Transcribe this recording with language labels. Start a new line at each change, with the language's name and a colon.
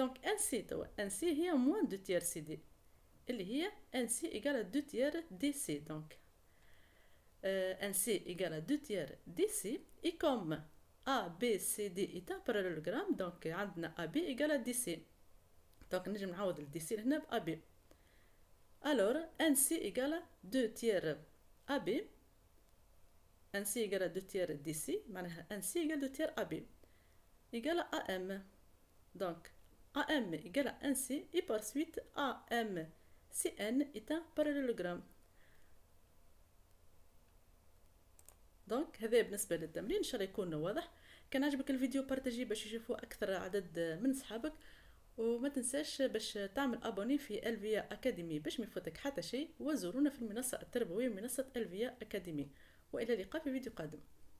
French: Donc, NC
Arabic: هي
French: moins 2 tiers CD.
Arabic: اللي هي
French: NC égale à 2 tiers DC. Donc, NC égale à 2 tiers DC. Et comme ABCD est un parallélogramme, donc
Arabic: عندنا
French: AB égale à DC. Donc,
Arabic: نجم نعوض ال DC هنا ب AB.
French: Alors, NC égale à 2 tiers AB. NC égale à 2 tiers DC.
Arabic: معناها
French: NC égale à 2 tiers AB. Égale à AM. Donc, AM égale à NC et par suite AMCN est un parallélogramme.
Arabic: دونك هذا بالنسبه للتمرين ان شاء الله يكون واضح. كان عجبك الفيديو بارتاجيه باش يشوفوا اكثر عدد من صحابك وما تنساش باش تعمل ابوني في الفيا اكاديمي باش ما يفوتك حتى شيء وزورونا في المنصه التربويه منصه الفيا اكاديمي والى اللقاء في فيديو قادم.